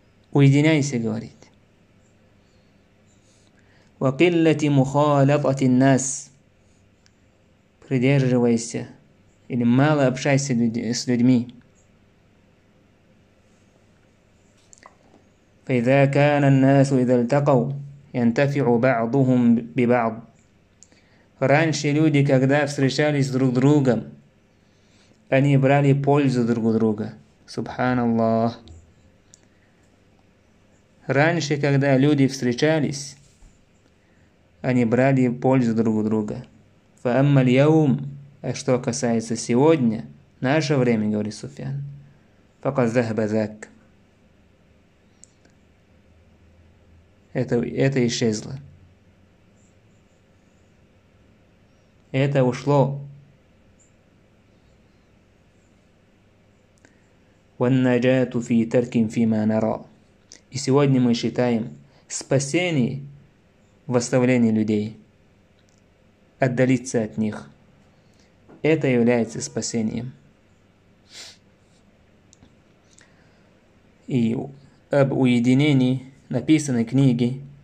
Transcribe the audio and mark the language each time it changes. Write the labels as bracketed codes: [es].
[ru] Уединяйся, говорит. [ar] Ва киллати мухалатати нас. [ru] Придерживайся или мало общайся с людьми. [ar] فإذا كان الناس إذا التقوا ينتفع بعضهم ببعض. [ru] Раньше люди, когда встречались друг с другом, они брали пользу друг у друга. Субханаллах. Раньше, когда люди встречались, они брали пользу друг у друга. [ar] فَأَمَّا الْيَوْمِ. [ru] А что касается сегодня, наше время, говорит Суфьян, [ar] فَقَدْ ذَهَبَ ذَاكَ. [ru] Это исчезло. Это ушло. [ar] وَالنَّجَاةُ فِي تَرْكٍ فِي مَا نَرَى. [ru] И сегодня мы считаем, спасение в оставлении людей, отдалиться от них. Это является спасением. И об уединении написаны книги.